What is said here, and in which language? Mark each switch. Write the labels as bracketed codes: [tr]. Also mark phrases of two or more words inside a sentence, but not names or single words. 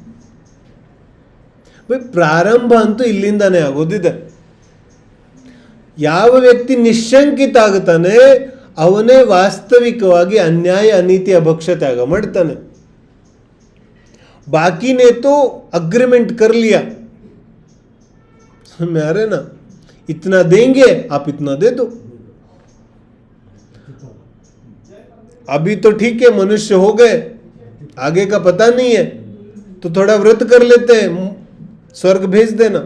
[kn] ಪ್ರಾರಂಭ ಅಂತೂ ಇಲ್ಲಿಂದಾನೇ ಆಗೋದಿದೆ. ಯಾವ ವ್ಯಕ್ತಿ ನಿಶ್ಶಂಕಿತ ಆಗುತ್ತಾನೆ ಅವನೇ ವಾಸ್ತವಿಕವಾಗಿ ಅನ್ಯಾಯ ಅನೀತಿ ಅಭಕ್ಷ ತ್ಯಾಗ ಮಾಡ್ತಾನೆ. [hi] बाकी ने तो अग्रीमेंट कर लिया, समझ में आ रहे ना? इतना देंगे आप इतना दे दो. अभी तो ठीक है, मनुष्य हो गए, आगे का पता नहीं है, तो थोड़ा व्रत कर लेते हैं, स्वर्ग भेज देना.